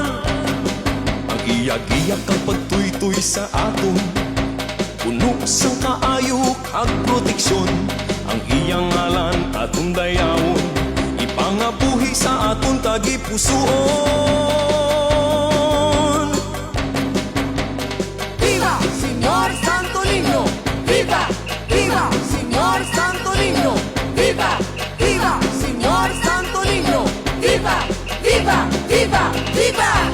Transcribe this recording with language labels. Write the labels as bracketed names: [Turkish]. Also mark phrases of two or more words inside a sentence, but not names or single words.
[Hiligaynon] Ang iyagiyak ang pagtuytoy sa aton, puno sang kaayo kag proteksyon. Ang iyang ngalan aton dayawon, ipangabuhi sa aton tagipusoon. [Spanish] Señor Santo Niño, viva, viva, Señor Santo Niño, viva, viva, Señor Santo Niño, viva, viva, viva, viva.